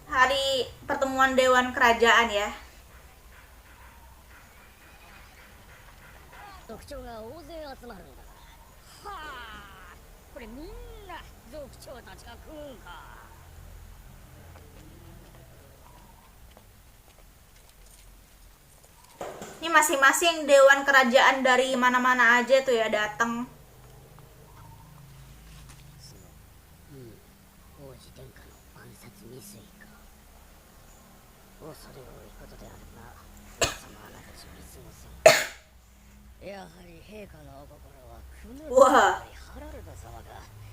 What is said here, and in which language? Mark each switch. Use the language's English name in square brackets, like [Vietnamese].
[Indonesian] Hari pertemuan Dewan Kerajaan ya. [Japanese] 族長が大勢集まるんだな。はあ、これみんな族長たちが食うんか。 [Indonesian] Ini masing-masing Dewan Kerajaan dari mana-mana aja tuh ya datang. [Japanese] 王子殿下の暗殺未遂か。恐れ多いことであるな。王様あなたたち見過ごせん。やはり陛下のお心はクヌとハラルド様だ。